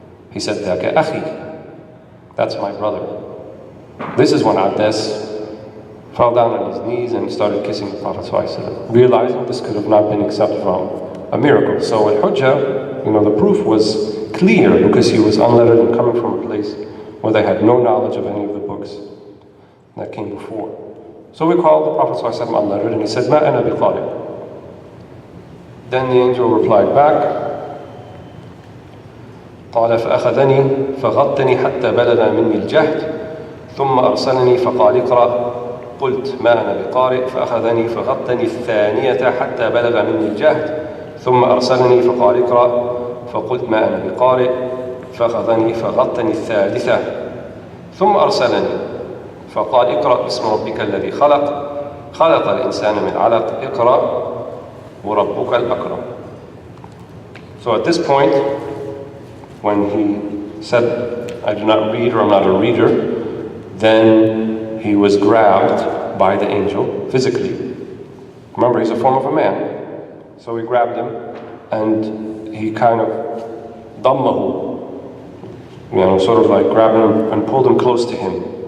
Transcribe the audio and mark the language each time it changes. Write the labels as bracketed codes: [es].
[en] He said, [ar] "Daka akhi," [en] that's my brother. This is when Abdes fell down on his knees and started kissing the Prophet ﷺ, realizing this could have not been except from a miracle. So al-Hujjah, the proof was clear because he was unlettered and coming from a place where they had no knowledge of any of the books that came before. So we called the Prophet ﷺ unlettered, and he said, [ar] "Ma ana biqari." [en] Then the angel replied back, [ar] قال فأخذني فغطني حتى بلغ مني الجهد ثم أرسلني فقال اقرأ قلت ما أنا بقارئ فأخذني فغطني الثانية حتى بلغ مني الجهد ثم أرسلني فقال اقرأ فقلت ما أنا بقارئ فأخذني فغطني الثالثة ثم أرسلني فقال اقرأ باسم ربك الذي خلق خلق الإنسان من علق اقرأ وربك الأكرم. [en] So at this point, when he said, "I do not read," or "I'm not a reader," then he was grabbed by the angel physically. Remember, he's a form of a man. So he grabbed him and he kind of dammahu, sort of like grabbed him and pulled him close to him.